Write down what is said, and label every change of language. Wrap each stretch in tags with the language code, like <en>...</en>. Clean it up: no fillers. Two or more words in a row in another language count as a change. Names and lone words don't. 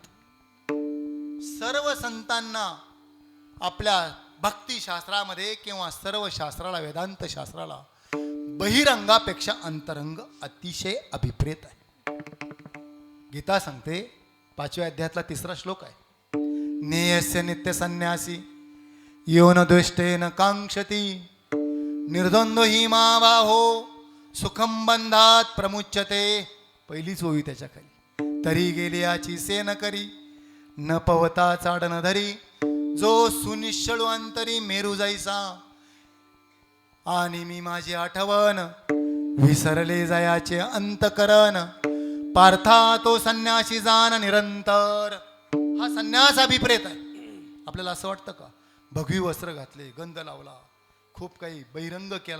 <mr>सर्व संतांना आपल्या भक्तिशास्त्रामध्ये किंवा सर्व शास्त्राला, वेदांत शास्त्राला बहिरंगापेक्षा अंतरंग अतिशय अभिप्रेत आहे. गीता सांगते 5व्या अध्यायातला 3रा श्लोक आहे,</mr> <sa>नेयस्य नित्य संन्यासी यो न द्वेष्टेन कांक्षती निर्द्वंद्व हि मा बाहो सुखम बंधात प्रमुच्यते.</sa> <mr>पहिलीच ओवी त्याच्या खाली, तरी गेली याची सेन करी न पवता चाडन धरी जो सुनिश्चळू अंतरी मेरू जाईसा. आणि मी माझी आठवण विसरले जयाचे अंतकरण पार्था तो संन्यासी जाण निरंतर. हा संन्यास अभिप्रेत आहे. आपल्याला असं वाटतं का भगवी वस्त्र घातले, गंध लावला, खूप काही बहिरंग केला?</mr>